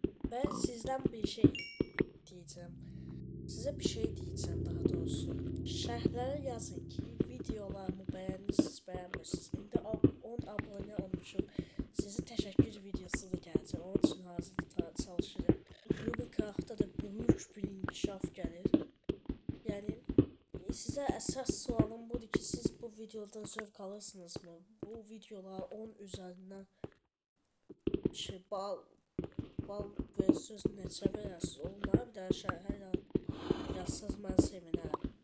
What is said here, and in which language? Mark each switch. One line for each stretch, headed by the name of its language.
Turkish: Ben sizden bir şey diyeceğim. Size bir şey diyeceğim daha doğrusu.
Azerbaijani: Şərhlərə yazın ki, videolarımı bəyənirsiniz, bəyənmirsiniz. İndi 10 abone olmuşum. Sizi təşəkkür videosu da gələcək. Onun üçün hazırda çalışıram. Minecraft'ta da böyük bir inkişaf gəlir. Yəni sizə əsas sualım budur ki, siz bu videodan zövq alırsınızmı? Bu videolar 10 üzərindən bal versus neçə verəsiniz? Onlara bir daha şərhə yazsanız mən sevinərəm.